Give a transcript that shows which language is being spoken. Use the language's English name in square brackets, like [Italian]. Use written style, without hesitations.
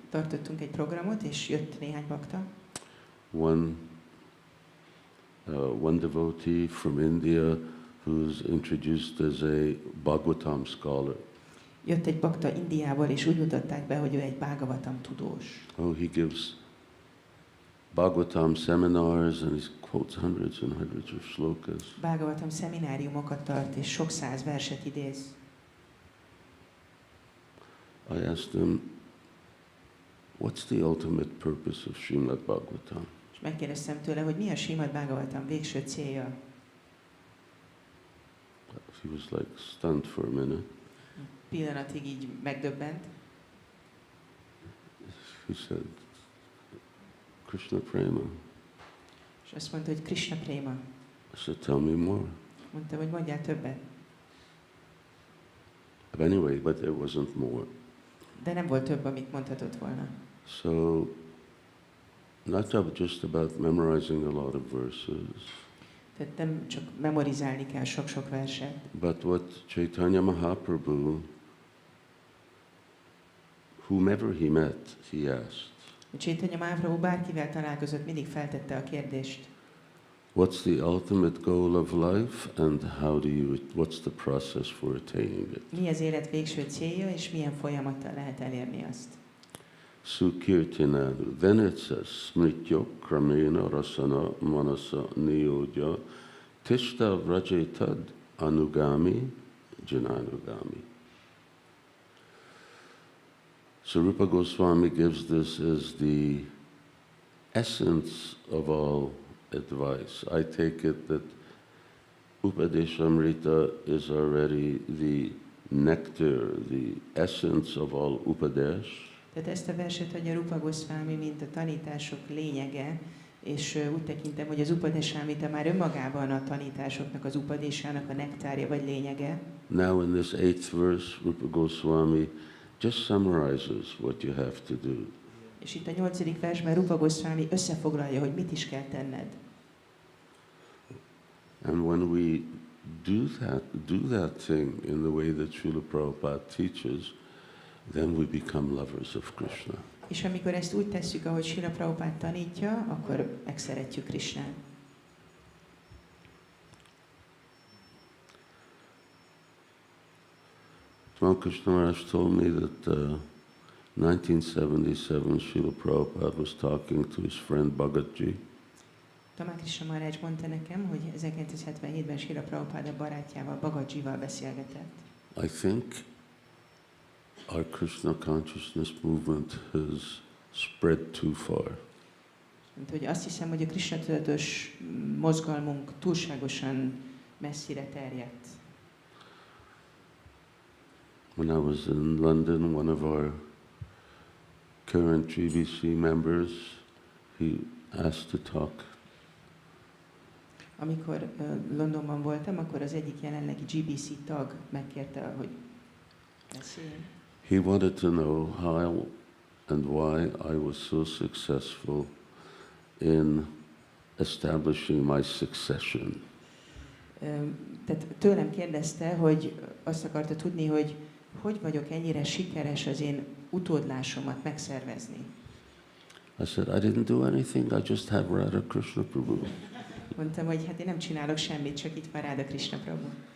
[Hungarian] tartottunk egy programot, és jött néhány bakta. [English] One devotee from India who's introduced as a Bhagavatam scholar. [Hungarian] Jött egy bakta Indiából, és úgy mutatták be, hogy ő egy Bhagavatam tudós. [English] Oh, he gives Bhagavatam seminars and he quotes hundreds and hundreds of shlokas. [Hungarian] Bhagavatam szemináriumokat tart, és sok száz verset idéz. [English] I asked him, what's the ultimate purpose of Srimad Bhagavatam? [Hungarian] És megkérdeztem tőle, hogy mi a Srimad Bhagavatam végső célja. [English] He was like stunned for a minute. [Hungarian] Pillanatig így megdöbbent. [English] He said, Krishna Prema. [Hungarian] És azt mondta, hogy Krishna Prema. [English] I said, tell me more. [Hungarian] Mondta, hogy mondjál többet. [English] But anyway, but there wasn't more. [Hungarian] De nem volt több, amit mondhatott volna. [English] So, not just about memorizing a lot of verses, [Hungarian] Tehát nem csak memorizálni kell sok-sok verset, [English] but what Chaitanya Mahaprabhu, whomever he met, he asked, [Hungarian] Chaitanya Mahaprabhu bárkivel találkozott, mindig feltette a kérdést, [English] what's the ultimate goal of life and what's the process for attaining it? [Hungarian] mi az élet végső célja, és milyen folyamattal lehet elérni azt. [Sanskrit] Sukirtinanu. [English] Then it says, [Sanskrit] smrityo kramena rasana manasa niyodya tishta vrajetad anugami jananugami. [English] So Rupa Goswami gives this as the essence of all advice. I take it that Upadeshamrita is already the nectar, the essence of all Upadesh. [Hungarian] Tehát ezt a verset adja Rupa Goswami, mint a tanítások lényege, és úgy tekintem, hogy az Upadeshamrita már önmagában a tanításoknak, az Upadésának a nektárja vagy lényege. [English] Now in this 8th verse, Rupa Goswami just summarizes what you have to do. [Hungarian] És itt a 8. versben Rupa Goswami összefoglalja, hogy mit is kell tenned. [English] And when we do that thing in the way that Srila Prabhupada teaches, then we become lovers of Krishna. [Hungarian] És amikor ezt úgy tesszük, ahogy Srila Prabhupada tanítja, akkor megszeretjük Krishnát. [English] Krishna Maharaj told me that 1977 Srila Prabhupada was talking to his friend Bhagatji. [Hungarian] Krishna Maharaj mondta nekem, hogy 1977-ben Srila Prabhupada barátjával, Bhagatjival beszélgetett. [English] I think our Krishna consciousness movement has spread too far. [Hungarian] Mint hogy azt hiszem, hogy a Krishna tudatos mozgalmunk túlságosan messzire terjedt. [English] When I was in London, one of our current GBC members, he asked to talk. [Hungarian] Amikor Londonban voltam, akkor az egyik jelenlegi GBC tag megkérte, hogy beszéljen. [English] He wanted to know how and why I was so successful in establishing my succession. [Hungarian] Tehát tőlem kérdezte, hogy azt akarta tudni, hogy vagyok ennyire sikeres az én utódlásomat megszervezni. [English] I said, I didn't do anything, I just have Radha Krishna Prabhu. [Hungarian] Mondtam, hogy hát én nem csinálok semmit, csak itt van Radha Krishna Prabhu.